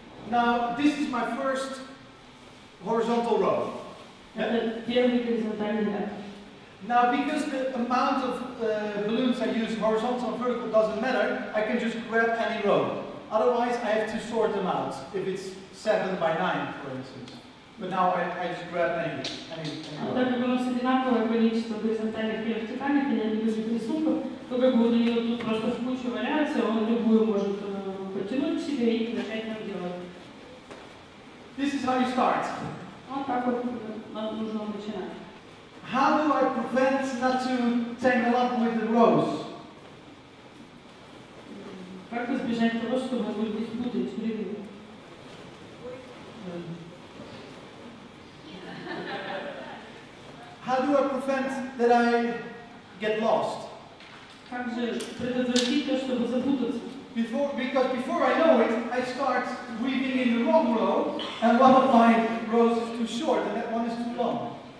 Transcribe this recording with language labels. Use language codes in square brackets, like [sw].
[en] Now, this is my first horizontal row. [ru] Это первый горизонтальный ряд. [en] Now, because the amount of balloons I use, horizontal and vertical, doesn't matter, I can just grab any row. Otherwise, I have to sort them out, if it's 7 by 9, for instance. But now I just grab any row. [ru] Так как у нас одинаковое количество горизонтальных и вертикальных, и они лежат рисунков, то как бы у нее тут просто в кучу валяются, он любую может потянуть к себе и начать нам делать. [en] This is how you start. [ru] Вот так вот нужно начинать. [en] How do I prevent not to tangle up with the rows? [ru] Как избежать того, чтобы не спутать ряды? [en] How do I prevent that I get lost? [ru] Как же предотвратить то, чтобы запутаться? [en] Because before I know it, I start weaving in the wrong row, and one of my rows is too short, and that one is too long.